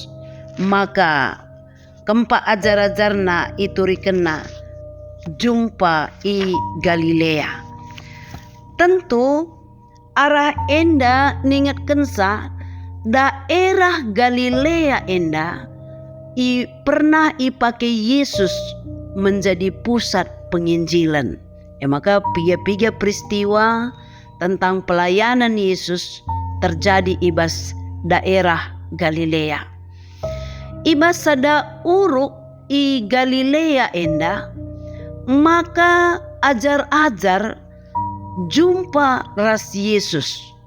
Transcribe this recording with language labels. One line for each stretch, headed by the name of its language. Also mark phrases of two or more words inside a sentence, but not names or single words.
Batak Karo: Maka kempa ajar-ajarna iturikenna jumpa i Galilea. Tentu arah enda ningat kensa daerah Galilea enda pernah ipakai Yesus
Indonesian: menjadi pusat penginjilan.
Batak Karo: Maka piga-piga
Indonesian: peristiwa tentang pelayanan Yesus terjadi
Batak Karo: ibas daerah Galilea. Ibas sada uruk i Galilea enda, maka ajar-ajar jumpa ras Yesus.